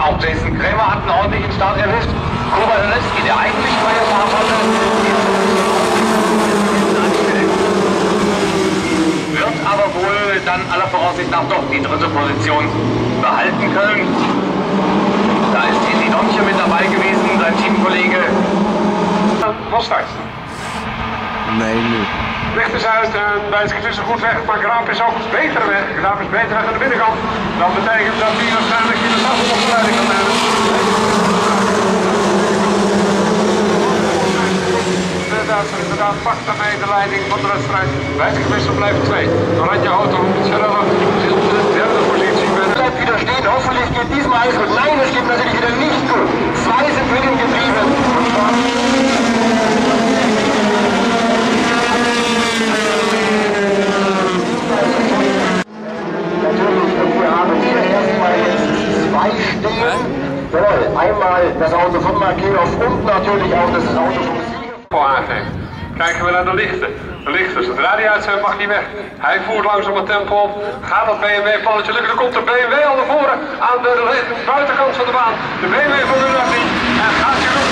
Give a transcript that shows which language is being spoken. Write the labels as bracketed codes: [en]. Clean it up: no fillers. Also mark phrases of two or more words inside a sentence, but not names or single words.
[de] Auch Jason Krämer hat einen ordentlichen Start erwischt. Kuba Leski, der eigentlich freie Fahrt hatte, wird aber wohl dann aller Voraussicht nach doch die dritte Position behalten können. Da ist Titi Domche mit dabei gewesen, sein Teamkollege. [nl] Volstart. Nee, nu. Licht is uit, Wijnskens is goed weg, maar Graaf is ook beter weg. Graaf is beter weg aan de binnenkant. Dat betekent dat hij waarschijnlijk in de tafel kan hebben. De Duitser inderdaad pakt daarmee de leiding van de wedstrijd. Wijnskens blijft 2. Oranje Auto zelf zit in de derde positie. [de] Bleibt wieder stehen, hoffentlich geht diesmal alles gut. Nein, es geht natürlich wieder nicht gut. 2 sind drinnen geblieben. Jawohl, einmal das Auto von Markelov und natürlich auch das Auto vom Sieger. [nl] Kijken we naar de lichten. De lichten, zodra die uitzet mag hij weg. Hij voert langzaam het tempo op. Gaat dat BMW-palletje lukken? Dan komt de BMW al naar voren aan de buitenkant van de baan. De BMW van Unafi. En gaat